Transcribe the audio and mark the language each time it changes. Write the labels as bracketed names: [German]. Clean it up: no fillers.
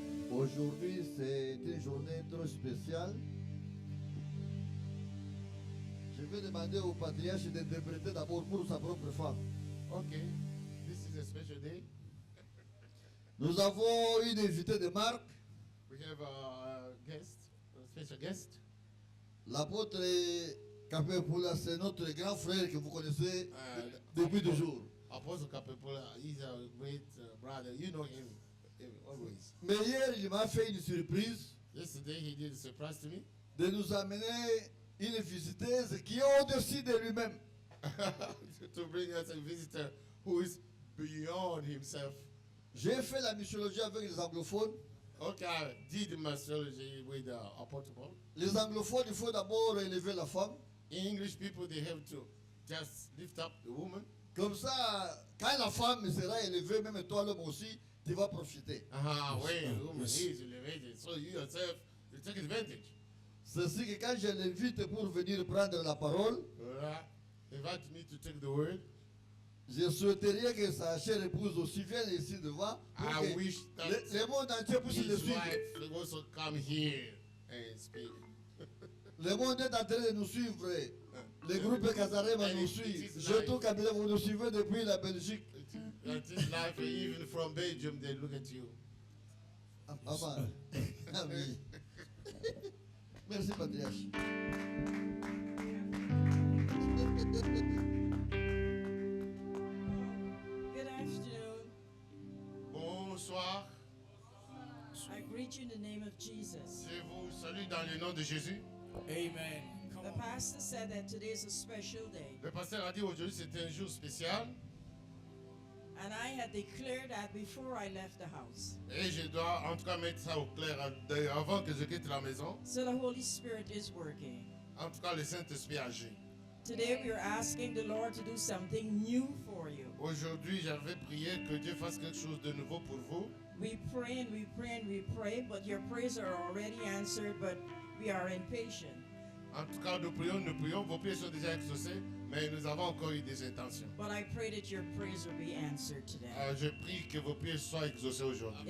[French] Aujourd'hui, c'est une journée trop spéciale. Je vais vais demander au patriarche d'interpréter d'abord pour sa propre femme. [English] Okay, this is a special day. [French] Nous avons une invitée de marque, [English] We have a guest, a special guest. [French] l'apôtre Kapepula, c'est notre grand frère que vous connaissez depuis [English] Apostle- [French] toujours. [English] Apostle Kapepula, he's a great brother. You know him always. [French] Mais hier, il m'a fait une surprise [English] Yesterday he did a surprise to me [French] de nous amener une visiteuse qui est au-dessus de lui-même. [English] to bring us a visitor who is beyond himself. [French] J'ai fait la missiologie avec les anglophones. [English] Okay, I did mythology with Apostle Paul. [French] Les anglophones, il faut d'abord élever la femme. [English] English people, they have to just lift up the woman. [French] Comme ça, quand la femme sera élevée, même toi l'homme aussi, tu vas profiter. [English] When the woman is elevated, so you yourself, you take advantage. [French] Ceci que quand je l'invite pour venir prendre la parole, [English] Invite me to take the word. [French] je souhaiterais que sa chère épouse aussi vienne ici devant pour [English] I [French] que [English] wish that [French] le monde entier puisse le [English] his [French] suivre. [English] wife will also come here and speak. [French] Le monde est en train de nous suivre. Le groupe Kazarema nous suit. Surtout Kabila, vous nous suivez depuis la Belgique. [English] It is life, even from Belgium, they look at you. [French] Ah, bah. Ah oui. Merci, patriarche. [English] Good afternoon. [French] Bonsoir. [English] I greet you in the name of Jesus. [French] Je vous salue dans le nom de Jésus. Amen. [English] The pastor said that today is a special day, [French] Le pasteur a dit aujourd'hui c'est un jour spécial [English] and I had declared that before I left the house. [French] et je dois en tout cas mettre ça au clair avant que je quitte la maison. [English] So the Holy Spirit is working. [French] En tout cas, le Saint-Esprit agit. [English] Today we are asking the Lord to do something new for you. [French] Aujourd'hui, j'avais prié que Dieu fasse quelque chose de nouveau pour vous. [English] We pray and we pray and we pray, but your prayers are already answered, but we are impatient. [French] En tout cas, nous prions, vos prières sont déjà exaucées, mais nous avons encore eu des intentions. [English] But I pray that your prayers will be answered today. [French] Je prie que vos prières soient exaucées aujourd'hui.